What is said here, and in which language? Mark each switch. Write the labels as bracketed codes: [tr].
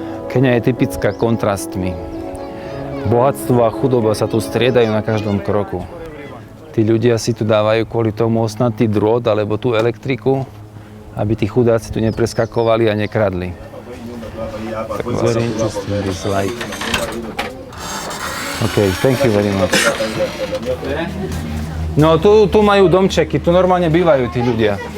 [sk] Keňa je typická kontrastmi. Bohatstvo a chudoba sa tu striedajú na každom kroku. Tí ľudia si tu dávajú kvôli tomu osnatý drôt alebo tú elektriku, aby tí chudáci tu nepreskakovali a nekradli. [en] Very interesting, this light. Okay, thank you very much. [sk] No tu majú domčeky, tu normálne bývajú tí ľudia.